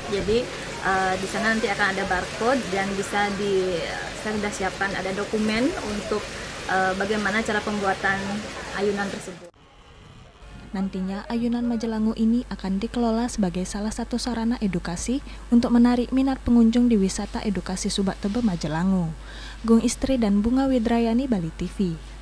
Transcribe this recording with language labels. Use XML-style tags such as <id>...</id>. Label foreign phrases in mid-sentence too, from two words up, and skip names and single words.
<id>Jadi di sana nanti akan ada barcode dan saya sudah siapkan ada dokumen untuk bagaimana cara pembuatan ayunan tersebut. Nantinya Ayunan Majalangu ini akan dikelola sebagai salah satu sarana edukasi untuk menarik minat pengunjung di wisata edukasi Subak Tebe Majalangu. Gung Istri dan Bunga Widrayani, Bali TV.</id>